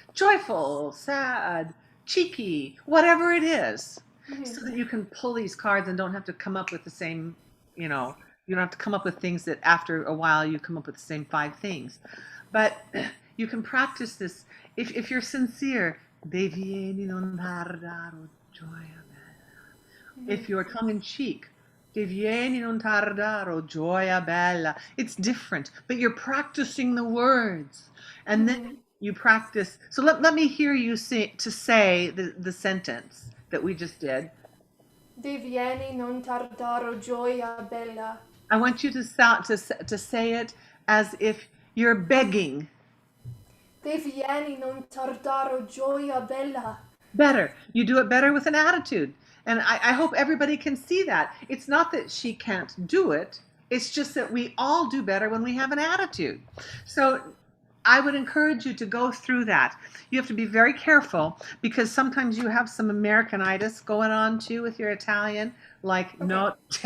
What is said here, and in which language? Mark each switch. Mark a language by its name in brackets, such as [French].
[English] Joyful, sad, cheeky, whatever it is. So that you can pull these cards and don't have to come up with the same, you don't have to come up with things that after a while you come up with the same 5 things. But you can practice this if you're sincere. [Italian] Devieni non tardare, gioia bella. [English] If you're tongue in cheek, [Italian] Devieni non tardare, gioia bella. [English] It's different, but you're practicing the words. And then you practice. So let me hear you say the sentence that we just did. [Italian] Devieni non tardare, gioia bella. [English] I want you to say it as if you're begging. [Italian] Devieni non tardare, gioia bella. [English] Better. You do it better with an attitude. And I hope everybody can see that. It's not that she can't do it. It's just that we all do better when we have an attitude. So I would encourage you to go through that. You have to be very careful because sometimes you have some Americanitis going on too with your Italian, like notte.